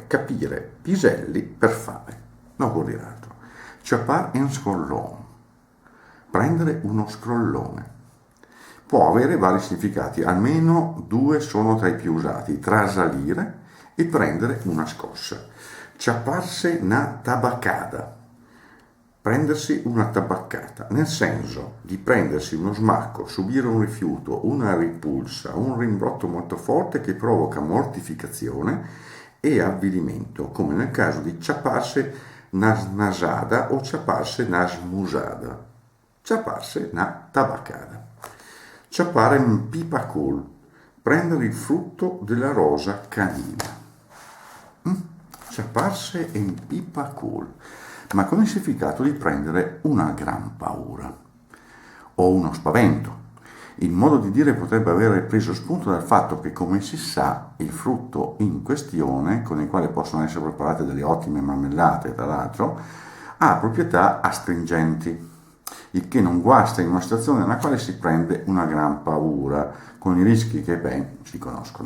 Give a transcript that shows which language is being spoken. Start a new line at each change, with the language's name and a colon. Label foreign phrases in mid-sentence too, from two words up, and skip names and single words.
Italian: Capire piselli per fare. Non vuol dire altro.
Venetian: Chapar en scrollone.
Italian: Prendere uno scrollone. Può avere vari significati, almeno due sono tra i più usati: trasalire e prendere una scossa.
Venetian: Ciapparse na tabacada,
Italian: prendersi una tabaccata, nel senso di prendersi uno smacco, subire un rifiuto, una ripulsa, un rimbrotto molto forte che provoca mortificazione e avvilimento, come nel caso di
Venetian: ciapparse na snasada
Italian: o
Venetian: ciapparse na smusada, ciapparse na tabaccada. Ciappare in pipacol,
Italian: prendere il frutto della rosa canina.
Venetian: Ciapparse in pipacol,
Italian: ma con il significato di prendere una gran paura o uno spavento. Il modo di dire potrebbe avere preso spunto dal fatto che, come si sa, il frutto in questione, con il quale possono essere preparate delle ottime marmellate, tra l'altro, ha proprietà astringenti, il che non guasta in una situazione nella quale si prende una gran paura, con i rischi che ben si conoscono.